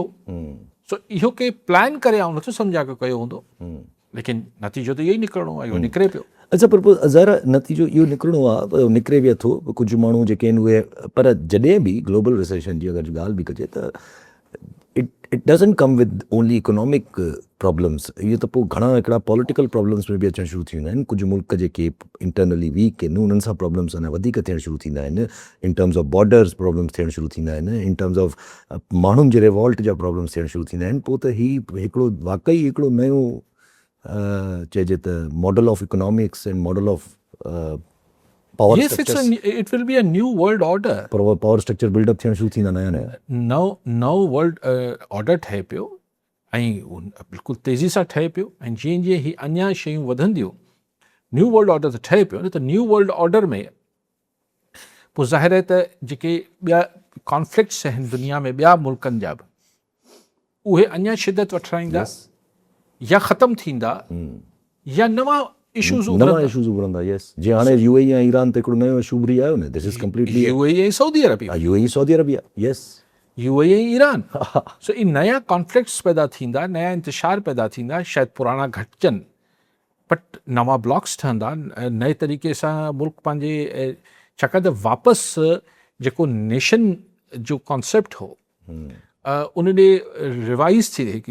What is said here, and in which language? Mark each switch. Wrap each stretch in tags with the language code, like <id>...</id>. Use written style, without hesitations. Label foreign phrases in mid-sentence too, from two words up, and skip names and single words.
<sd>सो इहो के प्लान करे ऐं नथो सम्झा के कयो हूंदो, लेकिन नतीजो त इहो ई निकिरणो आहे, इहो निकिरे पियो। अच्छा, पर ज़ाहिर नतीजो इहो निकिरणो आहे, निकिरे बि थो। कुझु माण्हू जेके आहिनि उहे, पर जॾहिं बि</sd> <en>global recession</en> <sd>जी अगरि ॻाल्हि बि कजे त</sd> <en>it doesn't come with only economic problems.</en> <sd>इहे त पोइ घणा हिकिड़ा</sd> <en>political problems</en> <sd>में बि अचणु शुरू थी वेंदा आहिनि। कुझु मुल्क जेके</sd> <en>internally weak</en> <sd>आहिनि उन्हनि सां प्रॉब्लम्स अञा वधीक थियणु शुरू थींदा आहिनि।</sd> <en>in terms of borders problems</en> <sd>थियणु शुरू थींदा आहिनि,</sd> <en>in terms of</en> <sd>माण्हुनि जे रिवॉल्ट जा प्रॉब्लम्स थियणु शुरू थींदा आहिनि। पोइ त हीउ हिकिड़ो वाक़ई हिकिड़ो नयो चइजे त</sd> <en>model of economics and model of power Yes, it will be a new world order. power structure buildup</en> <sd>थियणु शुरू थींदा नया नया। नओ</sd> <en>world order</en> <sd>ठहे पियो ऐं बिल्कुलु तेज़ी सां ठहे पियो, ऐं जीअं जीअं ही अञा शयूं वधंदियूं,</sd> <en>new world order</en> <sd>त ठहे पियो न। त</sd> <en>new world order</en> <sd>में पोइ ज़ाहिर आहे त जेके ॿिया कॉन्फ्लिक्ट्स आहिनि दुनिया में ॿिया मुल्कनि जा बि, उहे अञा शिदत वठाईंदा या ख़तमु थींदा या नवां इशूज़ उभरंदा। यस, जीअं हाणे यूएई ऐं ईरान ते हिकिड़ो नयो इशू उभरी आयो न,</sd> <en>this is completely</en> <sd>यूएई ऐं सऊदी अरबिया, यूएई सऊदी अरबिया। यस, यूएई ऐं ईरान। सो इन नया कॉन्फ्लिक्ट्स पैदा थींदा, नया इंतशार पैदा थींदा, शायदि पुराणा घटिजनि, बट नवां ब्लॉक्स ठहंदा, नए तरीक़े सां मुल्क पंहिंजे, छाकाणि त वापसि जेको नेशन जो कॉन्सेप्ट हो उन ॾे रिवाइज़ थी रहे।</sd>